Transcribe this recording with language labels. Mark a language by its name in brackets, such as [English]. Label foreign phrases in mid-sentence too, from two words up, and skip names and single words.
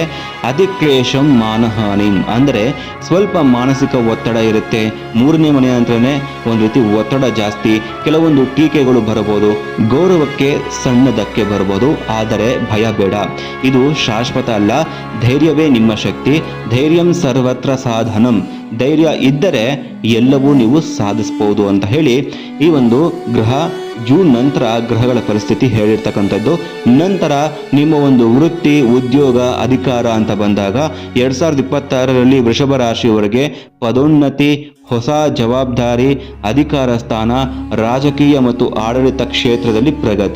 [Sanskrit] ಅಧಿಕ್ಲೇಶಂ ಮಾನಹಾನಿ, [Kannada] ಅಂದರೆ ಸ್ವಲ್ಪ ಮಾನಸಿಕ ಒತ್ತಡ ಇರುತ್ತೆ. 3ನೇ ಮನೆ ಅಂತಾನೆ ಒಂದು ರೀತಿ ಒತ್ತಡ ಜಾಸ್ತಿ. ಕೆಲವೊಂದು ಟೀಕೆಗಳು ಬರಬಹುದು, ಗೌರವಕ್ಕೆ ಸಣ್ಣ ಧಕ್ಕೆ ಬರಬಹುದು, ಆದರೆ ಭಯ ಬೇಡ. ಇದು ಶಾಶ್ವತ ಅಲ್ಲ. ಧೈರ್ಯವೇ ನಿಮ್ಮ ಶಕ್ತಿ. [Sanskrit] ಧೈರ್ಯಂ ಸರ್ವತ್ರ ಸಾಧನಂ. [Kannada] ಧೈರ್ಯ ಇದ್ದರೆ ಎಲ್ಲವೂ ನೀವು ಸಾಧಿಸಬಹುದು ಅಂತ ಹೇಳಿ ಈ ಒಂದು ಗ್ರಹ ಜೂನ್ ನಂತರ ಗ್ರಹಗಳ ಪರಿಸ್ಥಿತಿ ಹೇಳಿರ್ತಕ್ಕಂಥದ್ದು. ನಂತರ ನಿಮ್ಮ ಒಂದು ವೃತ್ತಿ, ಉದ್ಯೋಗ, ಅಧಿಕಾರ ಅಂತ ಬಂದಾಗ 2026ರಲ್ಲಿ ವೃಷಭ ರಾಶಿಯವರಿಗೆ ಪದೋನ್ನತಿ, ಹೊಸ ಜವಾಬ್ದಾರಿ, ಅಧಿಕಾರ ಸ್ಥಾನ, ರಾಜಕೀಯ ಮತ್ತು ಆಡಳಿತ ಕ್ಷೇತ್ರದಲ್ಲಿ ಪ್ರಗತಿ.